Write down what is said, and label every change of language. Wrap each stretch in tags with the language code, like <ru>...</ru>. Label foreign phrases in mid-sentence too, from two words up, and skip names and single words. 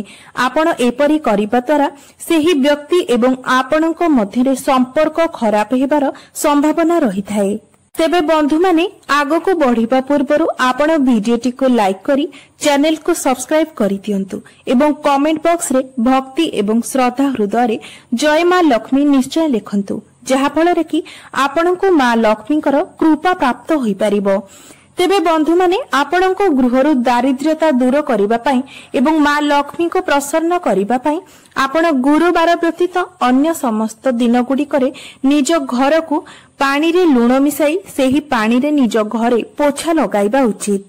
<or>ଆପଣ ଏପରି କରିବା ଦ୍ୱାରା ସେହି ବ୍ୟକ୍ତି ଏବଂ ଆପଣଙ୍କ ମଧ୍ୟରେ ସମ୍ପର୍କ ଖରାପ ହେବାର ସମ୍ଭାବନା ରହି ଥାଏ। ତେବେ ବନ୍ଧୁ ମାନେ ଆଗ କୁ ବଢ଼ିବା ପୂର୍ବରୁ ଆପଣ ଭିଡିଓଟି କୁ ଲାଇକ କରି ଚ୍ୟାନେଲ କୁ ସବସ୍କ୍ରାଇବ କରି ଦିଅନ୍ତୁ ଏବଂ</or> <en>comment box</en> <or>ରେ ଭକ୍ତି ଏବଂ ଶ୍ରଦ୍ଧା ହୃଦୟ ରେ ଜୟ ମା ଲକ୍ଷ୍ମୀ ନିଶ୍ଚୟ ଲେଖନ୍ତୁ, ଯାହା ଫଳ କି ଆପଣଙ୍କୁ ମା ଲକ୍ଷ୍ମୀଙ୍କର କୃପା ପ୍ରାପ୍ତ ହୋଇ ପାରିବ। ତେବେ ବନ୍ଧୁ ମାନେ ଆପଣଙ୍କ ଗୃହରୁ ଦାରିଦ୍ର୍ୟତା ଦୂର କରିବା ପାଇଁ ଏବଂ ମା ଲକ୍ଷ୍ମୀ କୁ ପ୍ରସନ୍ନ କରିବା ପାଇଁ ଆପଣ ଗୁରୁବାର ବ୍ୟତୀତ ଅନ୍ୟ ସମସ୍ତ ଦିନ ଗୁଡ଼ିକରେ ନିଜ ଘର କୁ ପାଣି ରେ ଲୁଣ ମିଶାଇ ସେହି ପାଣି ରେ ନିଜ ଘରେ ପୋଛା ଲଗାଇବା ଉଚିତ।</or>